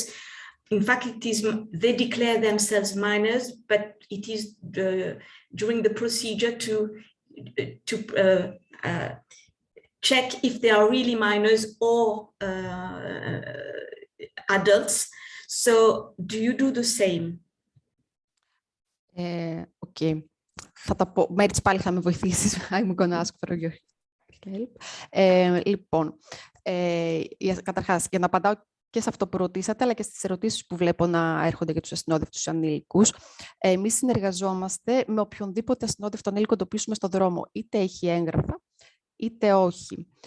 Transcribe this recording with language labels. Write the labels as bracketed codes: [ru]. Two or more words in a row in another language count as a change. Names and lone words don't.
[en] In fact, they declare themselves minors, but it is during the procedure to check if they are really minors or adults. So do you do the same? [el] Okay. Θα τα πω. Μέριτς, πάλι θα με βοηθήσεις. [en] I'm gonna ask for your help. [el] Λοιπόν, καταρχάς, για να απαντάω και σε αυτό που ρωτήσατε, αλλά και στις ερωτήσεις που βλέπω να έρχονται για τους ασυνόδευτους ανήλικους. Εμείς συνεργαζόμαστε με οποιονδήποτε ασυνόδευτο ανήλικο εντοπίσουμε στον δρόμο, είτε έχει έγγραφα, είτε όχι.